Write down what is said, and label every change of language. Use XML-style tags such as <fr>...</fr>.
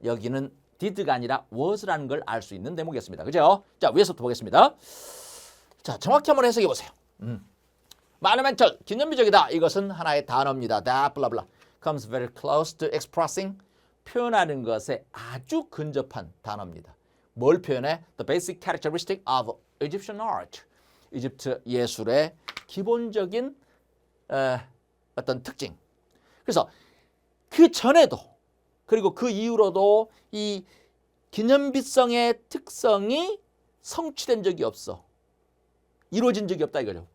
<ko>여기는 did가 아니라 was라는 걸 알 수 있는 대목이었습니다. 그죠? 자, 위에서부터 보겠습니다. 자, 정확히 한번 해석해 보세요. monumental, 기념비적이다. 이것은 하나의 단어입니다.</ko> <en>that, blah, blah. comes very close to expressing,</en> <ko>표현하는 것에 아주 근접한 단어입니다. 뭘 표현해?</ko> <en>The basic characteristic of Egyptian art.</en> <ko>이집트 예술의 기본적인 어떤 특징. 그래서 그 전에도 그리고 그 이후로도 이 기념비성의 특성이 성취된 적이 없어. 이루어진 적이 없다 이거죠.</ko>